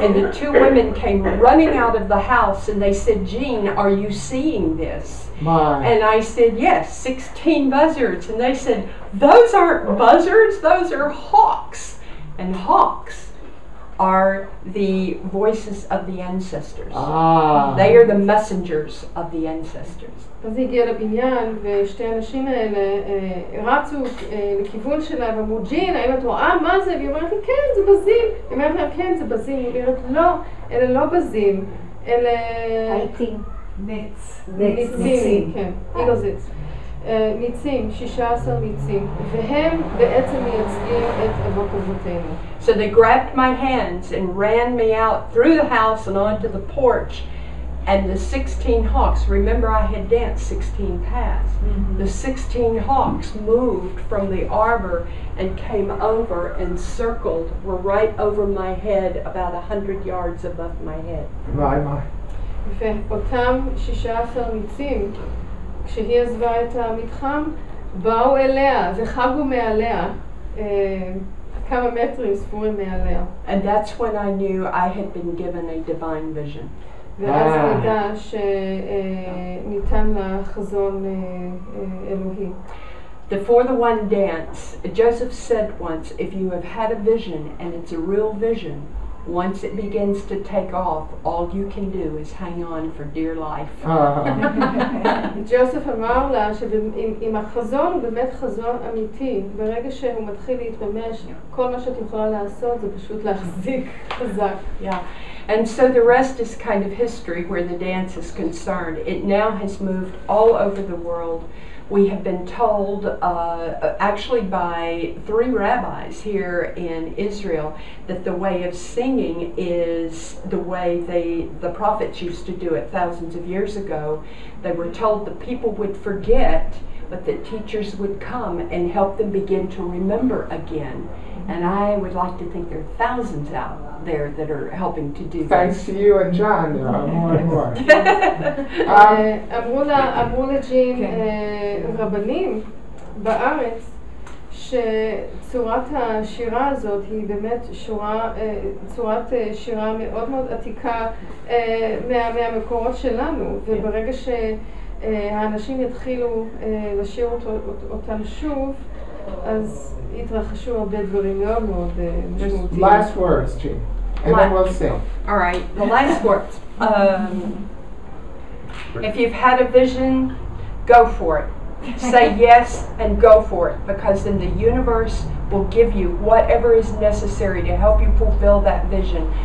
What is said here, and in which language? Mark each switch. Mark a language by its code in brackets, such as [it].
[en] And the two women came running out of the house and they said, Jean, are you seeing this? My. And I said, yes, 16 buzzards. And they said, those aren't buzzards, those are hawks. And hawks are the voices of the ancestors. Ah. They are the messengers of the ancestors. [he] אז היא הגיעה לבניין ושתי הנשים האלה רצו לכיוון שלה ואמרו, ג'ין, האם את רואה מה זה? והיא אומרת לי, כן, זה בזים. היא אומרת להם, כן, זה בזים. היא אומרת, לא, אלה לא בזים, אלה... העצים. ניצים, כן, אילוזיץ. ניצים, 16 ניצים, והם בעצם מייצגים את אבות אבותינו. [en] So they grabbed my hands and ran me out through the house and onto the porch. And the 16 hawks, remember I had danced 16 paths. The 16 hawks moved from the arbor and came over and circled, were right over my head, about 100 yards above my head. My. [he] ואותם 16 ניצים, כשהיא עזבה את המתחם, באו אליה וחגו מעליה, כמה מטרים ספורים מעליה. [en] And that's when I knew I had been given a divine vision. [he] ואז נדע שניתן לה חזון אלוהי. [en] The 4-to-1 dance, Joseph said once, if you have had a vision and it's a real vision, once it begins to take off, all you can do is hang on for dear life. [he] ג'וסף אמר לה שאם החזון הוא באמת חזון אמיתי, ברגע שהוא מתחיל להתממש, כל מה שאת יכולה לעשות זה פשוט להחזיק חזק. [en] Yeah. And so the rest is kind of history where the dance is concerned. It now has moved all over the world. We have been told, actually by 3 rabbis here in Israel, that the way of singing is the way the prophets used to do it thousands of years ago. They were told the people would forget, but that teachers would come and help them begin to remember again. And I would like to think there are thousands out there that are helping to do this. Thanks to you and John, there are more and more. [he] אמרו לג'ין רבנים בארץ שצורת השירה הזאת היא באמת צורת שירה מאוד מאוד עתיקה מהמקורות שלנו, וברגע שהאנשים יתחילו לשיר אותם שוב, אז התרחשו הרבה דברים מאוד מאוד משמעותיים. [en] Last words, Jean, and then we'll sing. All right, the last words. If you've had a vision, go for it. Say yes and go for it, because then the universe will give you whatever is necessary to help you fulfill that vision.